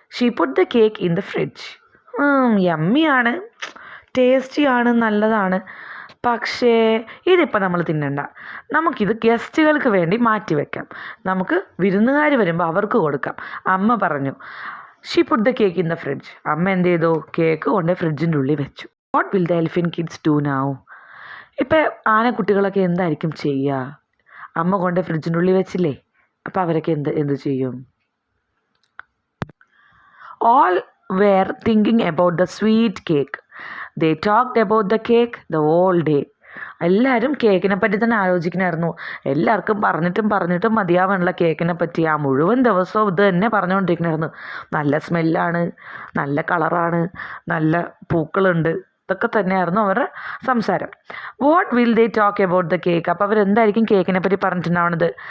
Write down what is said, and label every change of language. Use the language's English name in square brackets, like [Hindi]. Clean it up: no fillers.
[English] She put the cake in the fridge. [Malayalam] യമ്മിയാണ്, ടേസ്റ്റിയാണ്, നല്ലതാണ്, പക്ഷേ ഇതിപ്പോൾ നമ്മൾ തിന്നണ്ട, നമുക്കിത് ഗസ്റ്റുകൾക്ക് വേണ്ടി മാറ്റി വെക്കാം, നമുക്ക് വിരുന്നുകാർ വരുമ്പോൾ അവർക്ക് കൊടുക്കാം, അമ്മ പറഞ്ഞു. [English] She put the cake in the fridge. [Malayalam] അമ്മ എന്ത് ചെയ്തു? കേക്ക് കൊണ്ട് ഫ്രിഡ്ജിൻ്റെ ഉള്ളിൽ വെച്ചു. [English] What will the elephant kids do now? [Malayalam] ഇപ്പം ആനക്കുട്ടികളൊക്കെ എന്തായിരിക്കും ചെയ്യുക? അമ്മ കൊണ്ട് ഫ്രിഡ്ജിൻ്റെ ഉള്ളിൽ വെച്ചില്ലേ, അപ്പോൾ അവരൊക്കെ എന്ത് ചെയ്യും? [English] All were thinking about the sweet cake. They talked about the cake the whole day. [Malayalam] എല്ലാവരും കേക്കിനെ പറ്റി തന്നെ ആലോചിക്കണമായിരുന്നു. എല്ലാവർക്കും പറഞ്ഞിട്ടും മതിയാവാനുള്ള കേക്കിനെ പറ്റി. ആ മുഴുവൻ ദിവസവും ഇത് തന്നെ പറഞ്ഞുകൊണ്ടിരിക്കണമായിരുന്നു. നല്ല സ്മെല്ലാണ്, നല്ല കളറാണ്, നല്ല പൂക്കളുണ്ട്, ഇതൊക്കെ തന്നെയായിരുന്നു അവരുടെ സംസാരം. [English] What will they talk about the cake? [Malayalam] അപ്പോൾ അവരെന്തായിരിക്കും കേക്കിനെ പറ്റി പറഞ്ഞിട്ടുണ്ടാവുന്നത്?